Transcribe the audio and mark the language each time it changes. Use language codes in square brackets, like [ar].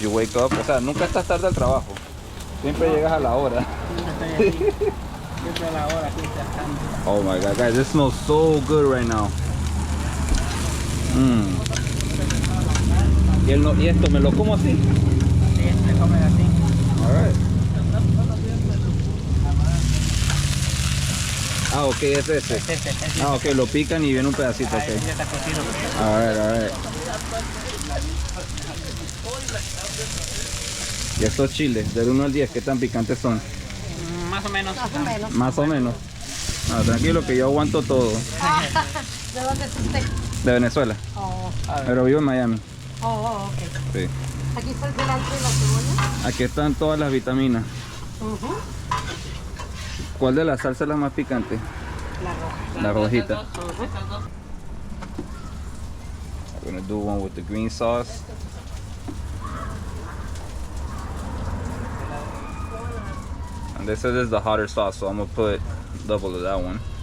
[en] You wake up, [es] o sea, nunca estás tarde al trabajo. Siempre llegas a la hora. Estoy aquí. Siempre a la hora aquí trabajando. [en] Oh my god, guys, this smells so good right now. [es] ¿Y esto me lo como así? Sí, se come así. [en] Alright. [es] Ah, ok, es ese. Ah, ok, lo pican y viene un pedacito, Ya ok. está cocido. [en] Alright, alright. [es] Y estos chiles, del 1 al 10, ¿qué tan picantes son? Más o menos. Más o menos. Más o menos. Ah, tranquilo que yo aguanto todo. ¿De dónde es usted? De Venezuela, Oh, pero vivo en Miami. ok. Sí. Aquí está el cilantro y la cebolla. Aquí están todas las vitaminas. ¿Cuál de las salsas es la más picante? La roja. La rojita. [en] I'm gonna do one with the green sauce. And this is the hotter sauce, so I'm gonna put double of that one.